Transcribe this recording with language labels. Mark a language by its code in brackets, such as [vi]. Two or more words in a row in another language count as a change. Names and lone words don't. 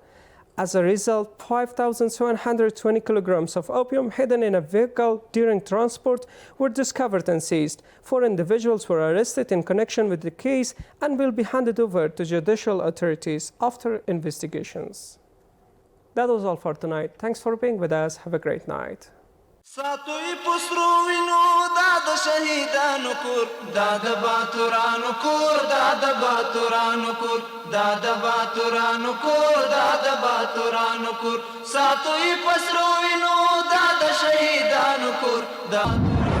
[en] As a result, 5,720 kilograms of opium hidden in a vehicle during transport were discovered and seized. 4 individuals were arrested in connection with the case and will be handed over to judicial authorities after investigations. That was all for tonight. Thanks for being with us. Have a great night. [ps] ساتوی پسرو وینو دا د شهیدانو کور دا د باتورانو کور دا د باتورانو کور دا د باتورانو کور دا د باتورانو کور ساتوی پسرو وینو دا د شهیدانو کور دا